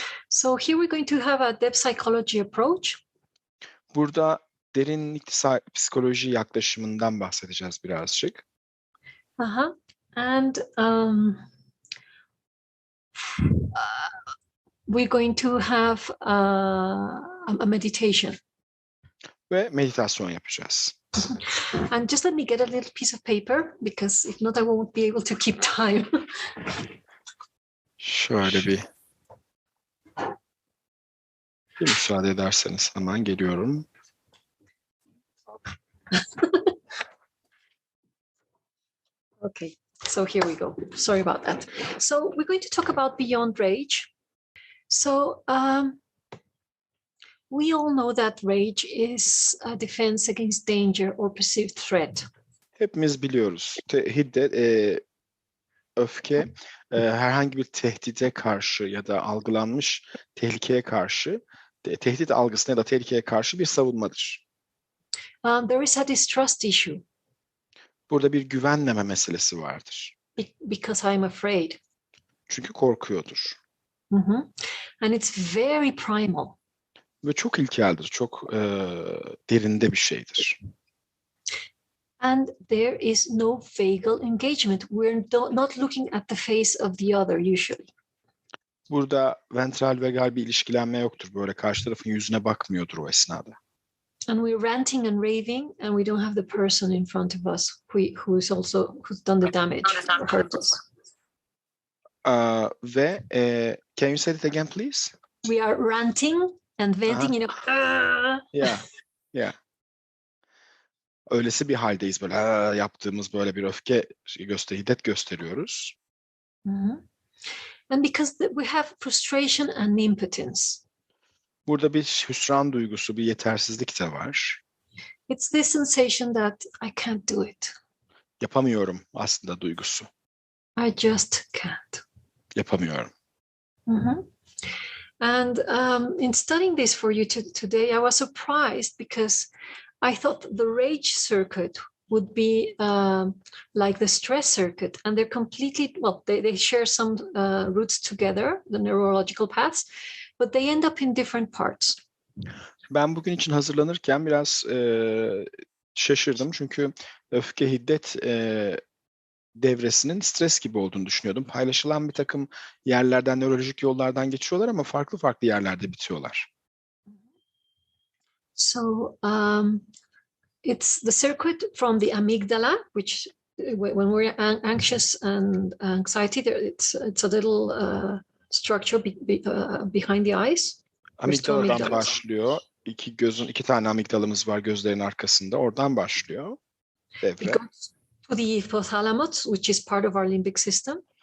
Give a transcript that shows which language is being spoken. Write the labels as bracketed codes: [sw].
[en] So here we're going to have a depth psychology approach. [tr] Burada derinlik psikoloji yaklaşımından bahsedeceğiz birazcık. [en] And we're going to have a meditation. [tr] Ve meditasyon yapacağız. [en] And just let me get a little piece of paper, because if not, I won't be able to keep time. [tr] Şöyle bir müsaade ederseniz hemen geliyorum. [en] Okay, so here we go. Sorry about that. So we're going to talk about beyond rage. So we all know that rage is a defense against danger or perceived threat. [tr] Hepimiz biliyoruz. Hiddet, öfke herhangi bir tehdide karşı ya da algılanmış tehlikeye karşı, tehdit algısına ya da tehlikeye karşı bir savunmadır. [en] There is a distrust issue. [tr] Burada bir güvenmeme meselesi vardır. [en] Because I'm afraid. [tr] Çünkü korkuyordur. [en] And it's very primal. [tr] Ve çok ilkeldir, çok derinde bir şeydir. [en] And there is no vagal engagement. We're not looking at the face of the other usually. [tr] Burada ventral vagal bir ilişkilenme yoktur. Böyle karşı tarafın yüzüne bakmıyordur o esnada. [en] And we're ranting and raving, and we don't have the person in front of us who's done the damage or hurt us. Ve can you say it again, please? We are ranting and venting, you know. Yeah. [tr] Öylesi bir haldeyiz, böyle yaptığımız böyle bir öfke hiddet gösteriyoruz. [en] And because we have frustration and impotence. [tr] Burada bir hüsran duygusu, bir yetersizlik de var. [en] It's this sensation that I can't do it. [tr] Yapamıyorum aslında duygusu. [en] I just can't. [tr] Yapamıyorum. Mhm. [en] And in studying this for you today, I was surprised because I thought the rage circuit would be like the stress circuit, and they're completely, well, they share some roots together, the neurological paths, but they end up in different parts. [tr] Ben bugün için hazırlanırken biraz şaşırdım çünkü öfke, hiddet devresinin stres gibi olduğunu düşünüyordum. Paylaşılan bir takım yerlerden, nörolojik yollardan geçiyorlar ama farklı farklı yerlerde bitiyorlar. [en] So it's the circuit from the amygdala, which when we're anxious and anxiety, it's a little structure behind the eyes. [tr] Amigdaladan başlıyor. İki tane amigdalımız var gözlerin arkasında. Oradan başlıyor devre. [en] It goes to the hypothalamus, which is part of our limbic system.